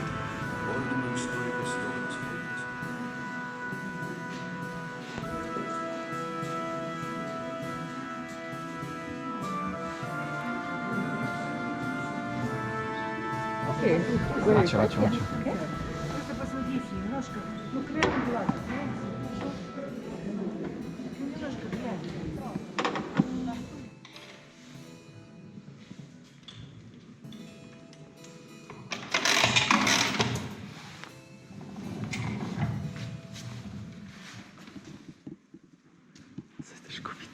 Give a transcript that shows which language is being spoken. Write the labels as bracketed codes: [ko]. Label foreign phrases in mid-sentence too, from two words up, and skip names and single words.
[lt] Ordino istorikas Jonas Fulkas. Okay. Ačiū, ačiū, ačiū. [ru] просто посмотрите немножко. Ну, кверху глаз, знаете? Ну, немножко гляньте. [uk] Це ж купити.